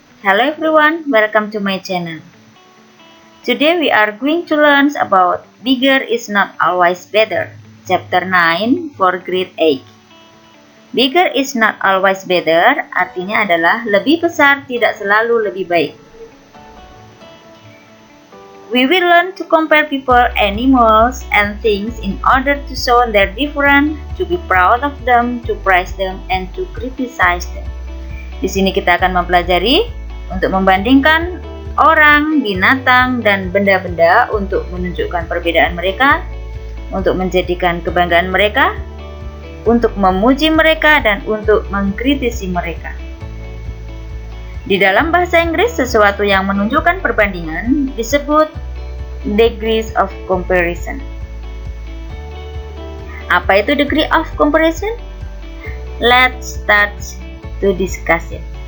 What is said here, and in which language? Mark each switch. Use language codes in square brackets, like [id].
[en] Hello everyone, welcome to my channel. Today we are going to learn about bigger is not always better, chapter 9 for grade 8. Bigger is not always better [id] artinya adalah lebih besar tidak selalu lebih baik. [en] We will learn to compare people, animals, and things in order to show their difference, to be proud of them, to praise them, and to criticize them. [id] Di sini kita akan mempelajari untuk membandingkan orang, binatang, dan benda-benda untuk menunjukkan perbedaan mereka, untuk menjadikan kebanggaan mereka, untuk memuji mereka, dan untuk mengkritisi mereka. Di dalam bahasa Inggris, sesuatu yang menunjukkan perbandingan disebut degrees of comparison. Apa itu degree of comparison? [en] Let's start to discuss it.